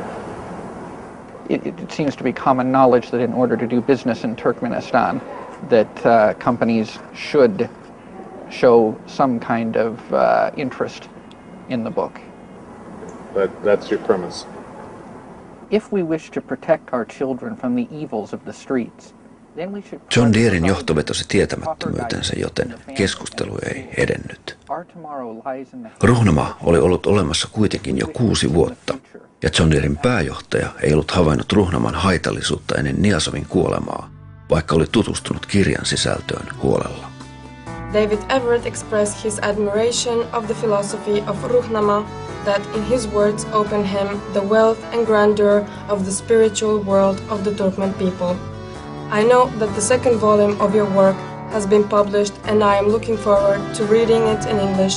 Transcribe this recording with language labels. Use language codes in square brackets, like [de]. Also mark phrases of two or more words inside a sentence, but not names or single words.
[en] It seems to be common knowledge that in order to do business in Turkmenistan, that companies should show some kind of interest in the book. That's your premise. If we wish to protect our children from the evils of the streets, then we should... [fi] John Deeren johto vetosi tietämättömyytensä, joten keskustelu ei edennyt. Ruhnama oli ollut olemassa kuitenkin jo 6 vuotta, ja John Deeren pääjohtaja ei ollut havainnut Ruhnaman haitallisuutta ennen Niazovin kuolemaa, vaikka oli tutustunut kirjan sisältöön huolella. [en] David Everett expressed his admiration of the philosophy of Ruhnama that, in his words, opened him the wealth and grandeur of the spiritual world of the Turkmen people. I know that the second volume of your work has been published, and I am looking forward to reading it in English.